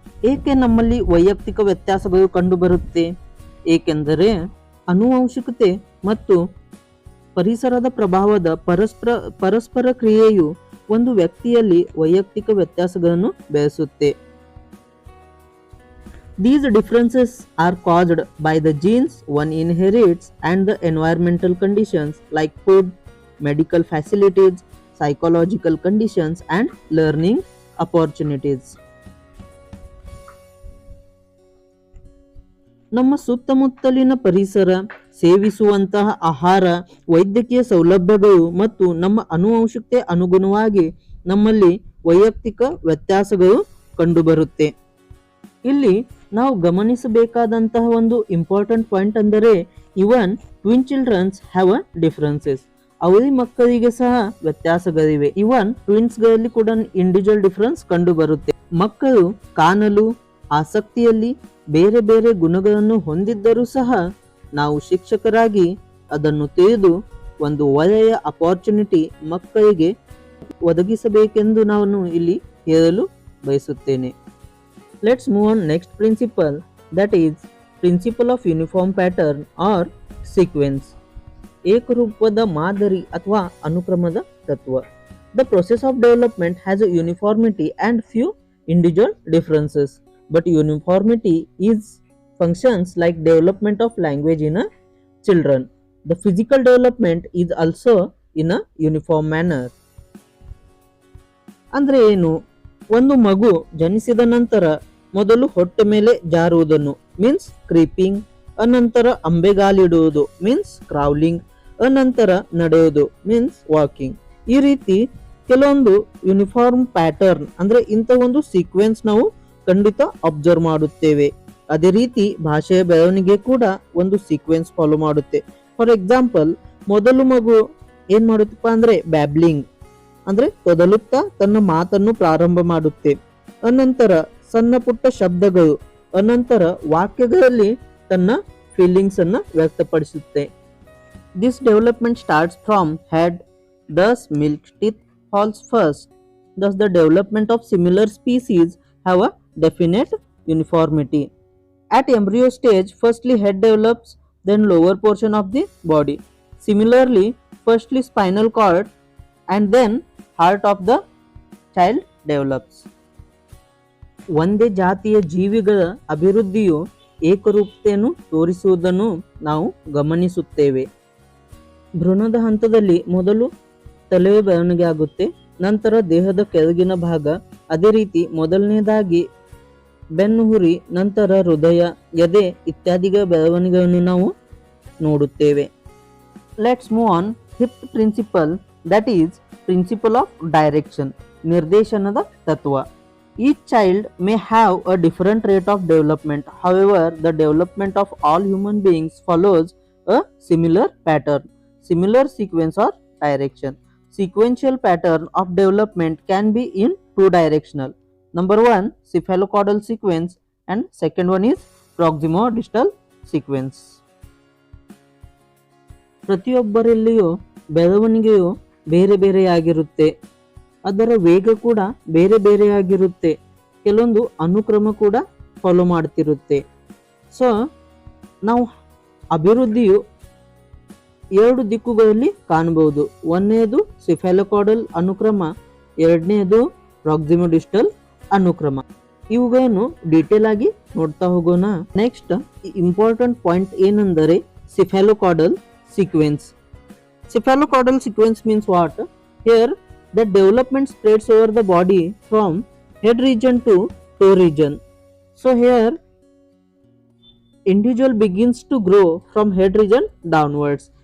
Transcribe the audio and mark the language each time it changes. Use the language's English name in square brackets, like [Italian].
[Kannada] ಏಕೆ ನಮ್ಮಲ್ಲಿ ವೈಯಕ್ತಿಕ ವ್ಯತ್ಯಾಸಗಳು ಕಂಡುಬರುತ್ತೆ? ಏಕೆಂದರೆ ಆನುವಂಶಿಕತೆ ಮತ್ತು ಪರಿಸರದ ಪ್ರಭಾವದ ಪರಸ್ಪರ ಕ್ರಿಯೆಯು ಒಂದು ವ್ಯಕ್ತಿಯಲ್ಲಿ ವೈಯಕ್ತಿಕ ವ್ಯತ್ಯಾಸಗಳನ್ನು ಬೆಳೆಸುತ್ತೆ. [English] These differences are caused by the genes one inherits and the environmental conditions like food, medical facilities, psychological conditions and learning opportunities. [Kannada] ನಮ್ಮ ಸುತ್ತಮುತ್ತಲಿನ ಪರಿಸರ, ಸೇವಿಸುವಂತಹ ಆಹಾರ, ವೈದ್ಯಕೀಯ ಸೌಲಭ್ಯಗಳು ಮತ್ತು ನಮ್ಮ ಆನುವಂಶಿಕತೆ ಅನುಗುಣವಾಗಿ ನಮ್ಮಲ್ಲಿ ವೈಯಕ್ತಿಕ ವ್ಯತ್ಯಾಸಗಳು ಕಂಡುಬರುತ್ತೆ. ಇಲ್ಲಿ ನಾವು ಗಮನಿಸಬೇಕಾದಂತಹ ಒಂದು ಇಂಪಾರ್ಟೆಂಟ್ ಪಾಯಿಂಟ್ ಅಂದರೆ [English] Even twin childrens have a differences. [Kannada] ಅವಳಿ ಮಕ್ಕಳಿಗೆ ಸಹ ವ್ಯತ್ಯಾಸಗಳಿವೆ. ಇವನ್ ಟ್ವಿನ್ಸ್ ಗಳಲ್ಲಿ ಕೂಡ ಇಂಡಿವಿಜುವಲ್ ಡಿಫರೆನ್ಸ್ ಕಂಡು ಬರುತ್ತೆ. ಮಕ್ಕಳು ಕಾಣಲು ಆಸಕ್ತಿಯಲ್ಲಿ ಬೇರೆ ಬೇರೆ ಗುಣಗಳನ್ನು ಹೊಂದಿದ್ದರೂ ಸಹ ನಾವು ಶಿಕ್ಷಕರಾಗಿ ಅದನ್ನು ತಿಳಿದು ಒಂದು ಒಳ್ಳೆಯ ಅಪಾರ್ಚುನಿಟಿ ಮಕ್ಕಳಿಗೆ ಒದಗಿಸಬೇಕೆಂದು ನಾನು ಇಲ್ಲಿ ಹೇಳಲು ಬಯಸುತ್ತೇನೆ. [English] Let's move on next principle, that is principle of uniform pattern or sequence. [Kannada] ಏಕರೂಪದ ಮಾದರಿ ಅಥವಾ ಅನುಕ್ರಮದ ತತ್ವ. [English] The process of development has a uniformity and few individual differences, but uniformity is functions like development of language in a children. The physical development is also in a uniform manner. [Kannada] ಅಂದ್ರೆ ಏನು? ಒಂದು ಮಗು ಜನಿಸಿದ ನಂತರ ಮೊದಲು ಹೊಟ್ಟೆ ಮೇಲೆ ಜಾರುವುದನ್ನು means creeping, ಅನಂತರ ಅಂಬೆಗಾಲಿಡುವುದು ಮೀನ್ಸ್ ಕ್ರೌಲಿಂಗ್, ಅನಂತರ ನಡೆಯುವುದು ಮೀನ್ಸ್ ವಾಕಿಂಗ್. ಈ ರೀತಿ ಕೆಲವೊಂದು ಯೂನಿಫಾರ್ಮ್ ಪ್ಯಾಟರ್ನ್ ಅಂದ್ರೆ ಇಂಥ ಒಂದು ಸೀಕ್ವೆನ್ಸ್ ನಾವು ಖಂಡಿತ ಅಬ್ಸರ್ವ್ ಮಾಡುತ್ತೇವೆ. ಅದೇ ರೀತಿ ಭಾಷೆಯ ಬೆಳವಣಿಗೆ ಕೂಡ ಒಂದು ಸೀಕ್ವೆನ್ಸ್ ಫಾಲೋ ಮಾಡುತ್ತೆ. [English] for example, [Kannada] ಮೊದಲು ಮಗು ಏನ್ ಮಾಡುತ್ತಪ್ಪ ಅಂದ್ರೆ ಬ್ಯಾಬ್ಲಿಂಗ್ ಅಂದ್ರೆ ತೊದಲುತ್ತಾ ತನ್ನ ಮಾತನ್ನು ಪ್ರಾರಂಭ ಮಾಡುತ್ತೆ. ಅನಂತರ ಸಣ್ಣ ಪುಟ್ಟ ಶಬ್ದಗಳು, ಅನಂತರ ವಾಕ್ಯಗಳಲ್ಲಿ ತನ್ನ ಫೀಲಿಂಗ್ಸ್ ಅನ್ನ ವ್ಯಕ್ತಪಡಿಸುತ್ತೆ. [English] This development starts from head, thus milk teeth falls first. Thus the development of similar species have a definite uniformity. At embryo stage, firstly head develops, then lower portion of the body. Similarly, firstly spinal cord and then heart of the child develops. [Kannada] ಒಂದೇ ಜಾತಿಯ ಜೀವಿಗಳ ಅಭಿವೃದ್ಧಿಯು ಏಕರೂಪತೆಯನ್ನು ತೋರಿಸುವುದನ್ನು ನಾವು ಗಮನಿಸುತ್ತೇವೆ. ಭ್ರೂಣದ ಹಂತದಲ್ಲಿ ಮೊದಲು ತಲೆಯ ಬೆಳವಣಿಗೆ ಆಗುತ್ತೆ, ನಂತರ ದೇಹದ ಕೆಳಗಿನ ಭಾಗ, ಅದೇ ರೀತಿ ಮೊದಲನೇದಾಗಿ ಬೆನ್ನುಹುರಿ, ನಂತರ ಹೃದಯ, ಎದೆ ಇತ್ಯಾದಿಗಳ ಬೆಳವಣಿಗೆಯನ್ನು ನಾವು ನೋಡುತ್ತೇವೆ. [English] let's move on fifth principle, that is principle of direction, [Kannada] ನಿರ್ದೇಶನದ ತತ್ವ. [English] Each child may have a different rate of development. However, the development of all human beings follows a similar pattern, similar sequence or direction. Sequential pattern of development can be in two directional. Number one, cephalocaudal sequence, and second one is proximodistal sequence. [Kannada] ಪ್ರತಿಯೊಬ್ಬರಲ್ಲಿಯೂ ಬೆಳವಣಿಗೆಯು ಬೇರೆ ಬೇರೆಯಾಗಿರುತ್ತೆ, ಅದರ ವೇಗ ಕೂಡ ಬೇರೆ ಬೇರೆಯಾಗಿರುತ್ತೆ, ಕೆಲವೊಂದು ಅನುಕ್ರಮ ಕೂಡ follow ಮಾಡ್ತಿರುತ್ತೆ. [English] so [Kannada] ನಾವು ಅಭಿವೃದ್ಧಿಯು ಎರಡು ದಿಕ್ಕುಗಳಲ್ಲಿ ಕಾಣಬಹುದು. ಒಂದನೇದು ಸಿಫೆಲೋಕಾರ್ಡಲ್ ಅನುಕ್ರಮ, ಎರಡನೇದು ಪ್ರಾಕ್ಸಿಮೋಡಿಸ್ಟಲ್ ಅನುಕ್ರಮ. ಇವುಗಳನ್ನು ಡೀಟೇಲ್ ಆಗಿ ನೋಡ್ತಾ ಹೋಗೋಣ. [English] next important point [Kannada] ಏನಂದರೆ ಸಿಫೆಲೋಕಾರ್ಡಲ್ sequence. [English] Cephalocaudal sequence means what? Here the development spreads over the body from head region to toe region. So here individual begins to grow from head region downwards.